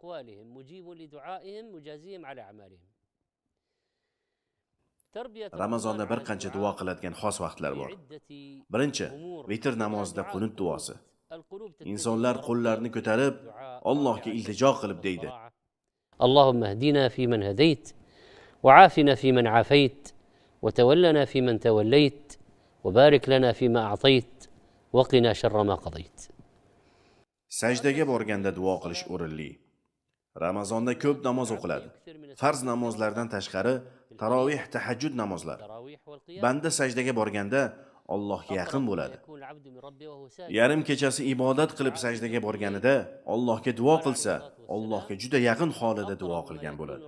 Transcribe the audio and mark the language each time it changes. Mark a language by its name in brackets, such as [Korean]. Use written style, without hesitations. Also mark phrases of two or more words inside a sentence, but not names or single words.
[Uzbek] Ramazonda bir qancha duo qiladigan xos vaqtlar bor. Birinchi, vitr namozida qunut duosi. Insonlar qo'llarini ko'tarib, Allohga iltijo qilib deydi: [Arabic] اللهم اهدنا فيمن هديت وعافنا فيمن عافيت وتولنا فيمن توليت وبارك لنا فيما أعطيت وقنا شر ما قضيت. [Uzbek] Sajdaga borganda duo qilish o'rinli. Ramazonda ko'p namoz o'qiladi. Farz namozlardan tashqari tarovih, tahajjud namozlar. Banda sajdaga borganda Allohga yaqin bo'ladi. Yarim kechasi ibodat qilib sajdaga borganida Allohga duo qilsa, Allohga juda yaqin holida duo qilgan bo'ladi.